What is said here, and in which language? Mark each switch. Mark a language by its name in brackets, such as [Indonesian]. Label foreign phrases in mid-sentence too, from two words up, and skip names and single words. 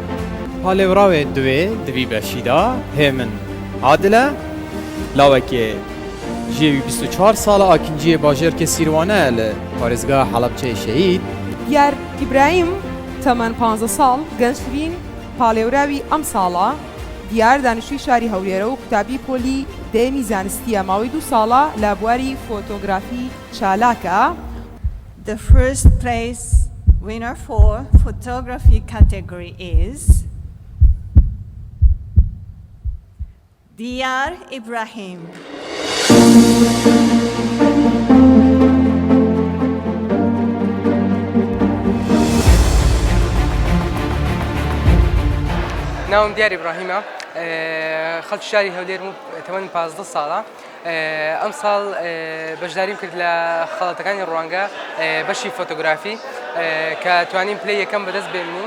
[Kurdish] پاڵێوراوێ دوێ دوی بەشیدا هێمن عادلە لاوەکێ ژێوی 24 ساڵە ئاکنجیە باژێرکە سیروانە لە پارێزگا حەڵەبچەی شەهید. [Central Kurdish] دیار ئیبراهیم تەمەن 15 ساڵ گەنجترین پاڵێوراوی ئەم ساڵە. دیار دانیشتووی شاری هەولێرە و قوتابی پۆلی دەیەمی زانستیە ماوەی 2 ساڵە لە بواری فۆتۆگرافی چالاکە. [English] The first place winner for photography category is Diyar Ibrahim. [Central Kurdish] ناوم دیار ئیبراهیمە خەڵکی شاری هەولێر تەمەنی 15 ساڵە. ئەم ساڵ بەشداریم کرد لە خەڵاتەکانی ڕوانگە بەشی فۆتۆگرافی کە توانیم پلەی یەکەم بەدەست بێنین.